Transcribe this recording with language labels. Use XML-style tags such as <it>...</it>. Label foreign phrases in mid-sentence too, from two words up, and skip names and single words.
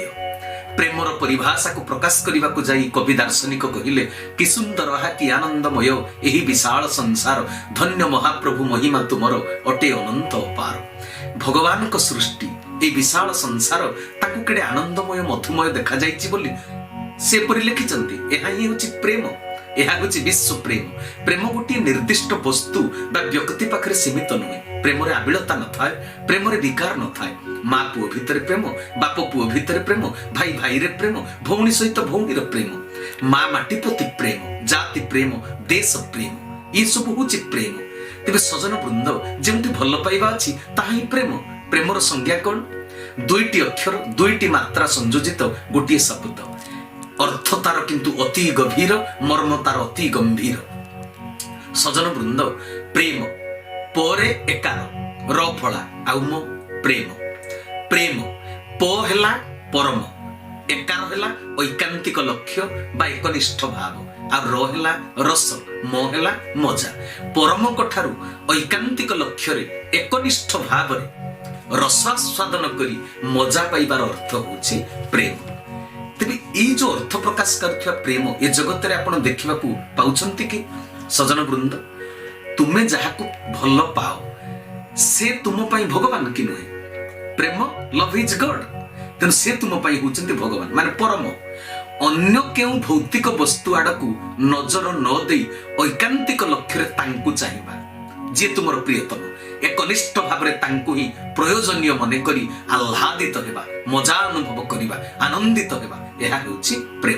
<or>ପ୍ରେମର ପରିଭାଷା କୁ ପ୍ରକାଶ କରିବା କୁ ଯାଇ କବି ଦାର୍ଶନିକ କହିଲେ କି ସୁନ୍ଦର ହା କି ଆନନ୍ଦମୟ ଏହି ବିଶାଳ ସଂସାର ଧନ୍ୟ ମହାପ୍ରଭୁ ମହିମା ତୁମର ଅଟେ ଅନନ୍ତ ଅପାର। ଭଗବାନ କୁ ସୃଷ୍ଟି ଏ ବିଶାଳ ସଂସାର ତାକୁ କେଡ଼େ ଆନନ୍ଦମୟ ମଧୁମୟ ଦେଖା ଯାଇଛି ବୋଲି ସେ ପରି ଲେଖିଛନ୍ତି। ଏହା ହିଁ ହେଉଛି ପ୍ରେମ, ଏହା ହେଉଛି ବିଶ୍ୱ ପ୍ରେମ। ପ୍ରେମ ଗୋଟେ ନିର୍ଦ୍ଦିଷ୍ଟ ବସ୍ତୁ ବା ବ୍ୟକ୍ତି ପାଖରେ ସୀମିତ ନୁହେଁ। ପ୍ରେମ ରେ ଆବିଳତା ନ ଥାଏ, ପ୍ରେମ ରେ ବିକାର ନ ଥାଏ। ମା ପୁଅ ଭିତର ପ୍ରେମ, ବାପ ପୁଅ ଭିତର ପ୍ରେମ, ଭାଇ ଭାଇ ରେ ପ୍ରେମ, ଭଉଣୀ ସହିତ ଭଉଣୀ ରେ ପ୍ରେମ, ମା ମାଟି ପ୍ରତି ପ୍ରେମ, ଜାତି ପ୍ରେମ, ଦେଶ ପ୍ରେମ, ଏ ସବୁ ହେଉଛି ପ୍ରେମ। ତେବେ ସଜ୍ଜନ ବୃନ୍ଦ ଯେମିତି ଭଲ ପାଇବା ଅଛି ତାହା ହିଁ ପ୍ରେମ। ପ୍ରେମର ସଂଜ୍ଞା କଣ? ଦୁଇଟି ଅକ୍ଷର ଦୁଇଟି ମାତ୍ରା ସଂଯୋଜିତ ଗୋଟେ ଶବ୍ଦ। ଅର୍ଥ ତାର କିନ୍ତୁ ଅତି ଗଭୀର, ମର୍ମ ତାର ଅତି ଗମ୍ଭୀର। ସଜ୍ଜନ ବୃନ୍ଦ ପ୍ରେମ ପରେ ଏକାର ର ଫଳା ଆଉ ମୋ ପ୍ରେମ। ପ୍ରେମ ପ ହେଲା ପରମ, ଏକାର ହେଲା ଐକାନ୍ତିକ ଲକ୍ଷ୍ୟ ବା ଏକନିଷ୍ଠ ଭାବ, ଆ ର ହେଲା ରସ, ମ ହେଲା ମଜା। ପରମ କଠାରୁ ଐକାନ୍ତିକ ଲକ୍ଷ୍ୟ ରେ ଏକନିଷ୍ଠ ଭାବ ରେ ରସାସ୍ୱାଦନ କରି ମଜା ପାଇବାର ଅର୍ଥ ହେଉଛି ପ୍ରେମ। ତେବେ ଈ ଯୋ ଅର୍ଥ ପ୍ରକାଶ କରୁଥିବା ପ୍ରେମ ଏ ଜଗତ ରେ ଆପଣ ଦେଖିବାକୁ ପାଉଛନ୍ତି କି ସଜ୍ଜନ ବୃନ୍ଦ ତୁମେ ଯାହାକୁ ଭଲ ପାଅ ସେ ତୁମ ପାଇଁ ଭଗବାନ କି ନୁହେଁ? प्रेम</or> <en>love is God,</en> <or>ତେଣୁ ସେ ତୁମ ପାଇଁ ହେଉଛନ୍ତି ଭଗବାନ ମାନେ ପରମ। ଅନ୍ୟ କେଉଁ ଭୌତିକ ବସ୍ତୁ ଆଡ଼କୁ ନଜର ନ ଦେଇ ଐକାନ୍ତିକ ଲକ୍ଷ୍ୟ ରେ ତାଙ୍କୁ ଚାହିଁବା ଯେ ତୁମର ପ୍ରିୟତମ ଏକନିଷ୍ଠ ଭାବ ରେ ତାଙ୍କୁ ହିଁ ପ୍ରୟୋଜନୀୟ ମନେ କରି ଆହ୍ଲାଦିତ ହେବା, ମଜା ଅନୁଭବ କରିବା, ଆନନ୍ଦିତ ହେବା, ଏହା ହେଉଛି ପ୍ରେମ।</or>